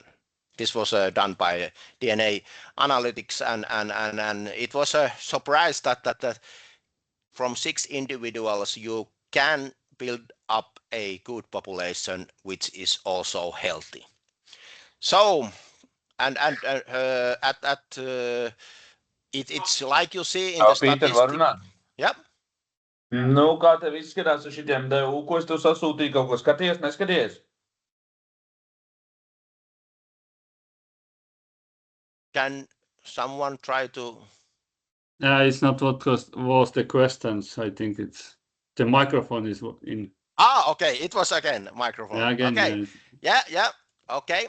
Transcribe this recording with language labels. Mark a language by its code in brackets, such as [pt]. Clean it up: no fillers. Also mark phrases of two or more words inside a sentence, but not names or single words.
[en] This was done by DNA analytics, and it was a surprise that from 6 individuals you can build up a good population which is also healthy. So it's like you see in the statistics. Yep. [lv] Nu, kā tev izskatās ar šitiem devu, ko es tev sasūtīju, kaut ko skaties, neskaties? [en] Can someone try to? It's not what was the questions. I think it's the microphone is in. Okay. It was again microphone. Yeah, again. Okay. Yeah. Okay.